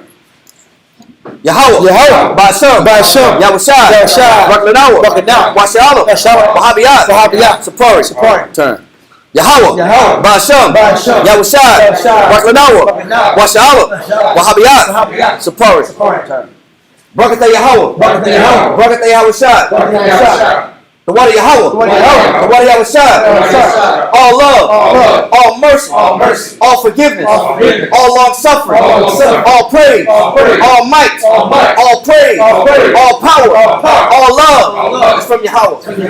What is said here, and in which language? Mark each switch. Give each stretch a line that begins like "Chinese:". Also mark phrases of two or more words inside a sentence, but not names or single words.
English: Yahweh, Ba'ashem, Yahushua, Barakatah, Washi'Allah, Wahabiyah, Sapari. Turn. Yahweh, Ba'ashem, Yahushua, Barakatah, Washi'Allah, Wahabiyah, Sapari. Barakatah Yahweh, Barakatah Yahushua. The water Yahweh, the water Yahushua, all love, all mercy, all forgiveness, all long suffering, all praise, all might, all praise, all power, all love is from Yahweh.